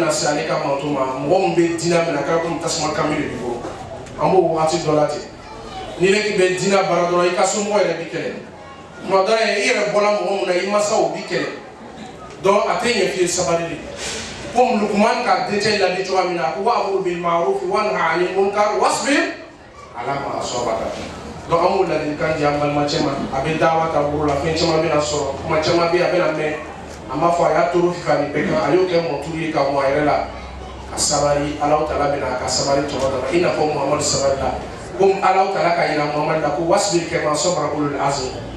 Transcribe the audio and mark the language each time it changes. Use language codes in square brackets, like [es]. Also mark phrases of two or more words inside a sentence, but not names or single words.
[bm] bɛna se ale ka manto ma mɔgɔ min bɛ diinɛ minɛ kɛra komi tasuma kami de b'i bolo an b'o wagati dɔ la ten n'i yɛrɛ k'i bɛ diinɛ baara dɔrɔn i ka somɔgɔ yɛrɛ b'i kɛlɛ tuma dɔ la i yɛrɛ bɔla mɔgɔ min na i mansaw b'i kɛlɛ donc a tɛ ɲɛ f'i ye sabali de comme Luqman ka dencɛ ladi cogoya min na a ko [ar] وأمر بالمعروف وانه عن المنكر واصبر على ما أصابك [bm] donc an b'o ladilikan di an balimacɛ ma a bɛ dawa ta bolo la fɛn caman bɛna sɔrɔ kuma caman bɛ yen a bɛna mɛn an b'a fɔ a y'a toro fifa nin bɛɛ kan a y'o kɛ mɔturu ye ka mɔ a yɛrɛ la ka sabali Ala Taala bɛna a ka sabali tɔnɔ dɔ la i n'a fɔ Muhamadu sabali la comme Ala Taala ka yira Muhamadu la ko [ar] فاصبر كما صبر أولو العزم